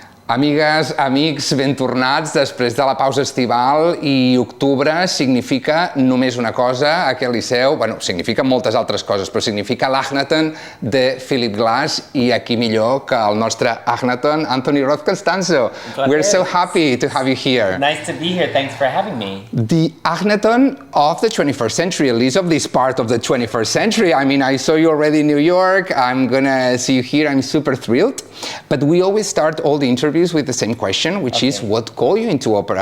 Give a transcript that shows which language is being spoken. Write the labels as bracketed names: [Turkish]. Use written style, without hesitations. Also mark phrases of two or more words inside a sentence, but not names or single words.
[Catalan] Amigues, amics, ben tornats després de la pausa estival i octubre significa només una cosa, aquest Liceu, bueno, significa moltes altres coses, però significa l'Akhnaten de Philip Glass i aquí millor que el nostre Akhnaten, Anthony Roth Costanzo. [English] We're so happy to have you here. Nice to be here, thanks for having me. The Akhnaten of the 21st century, at least of this part of the 21st century. I mean, I saw you already in New York, I'm gonna see you here, I'm super thrilled. But we always start all the interviews with the same question, which is what got you into opera?